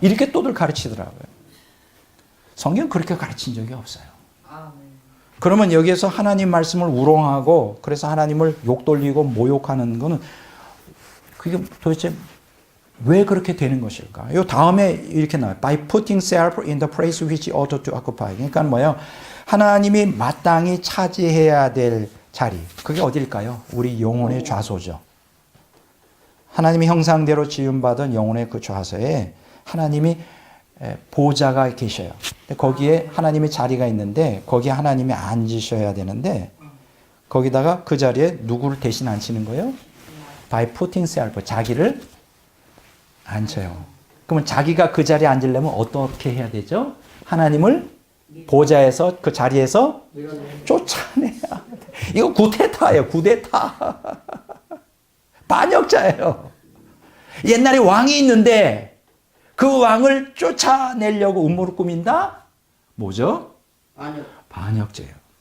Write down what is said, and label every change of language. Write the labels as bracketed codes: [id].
[ko] 이렇게 또들 가르치더라고요. 성경은 그렇게 가르친 적이 없어요. 그러면 여기에서 하나님 말씀을 우롱하고 그래서 하나님을 욕돌리고 모욕하는 거는 그게 도대체 왜 그렇게 되는 것일까? 요 다음에 이렇게 나와요. [en] By putting self in the place which ought to occupy. [ko] 그러니까 뭐예요? 하나님이 마땅히 차지해야 될 자리. 그게 어딜까요? 우리 영혼의 좌소죠. 하나님의 형상대로 지음받은 영혼의 그 좌소에 하나님이 보좌가 계셔요. 거기에 하나님의 자리가 있는데 거기에 하나님이 앉으셔야 되는데 거기다가 그 자리에 누구를 대신 앉히는 거예요? [en] By putting self, [ko] 자기를 앉혀요. 그러면 자기가 그 자리에 앉으려면 어떻게 해야 되죠? 하나님을 보좌에서 그 자리에서 쫓아내야 돼. 이거 구테타예요. 구데타. 반역자예요. 옛날에 왕이 있는데 그 왕을 쫓아내려고 음모를 꾸민다? 뭐죠? 반역죄예요.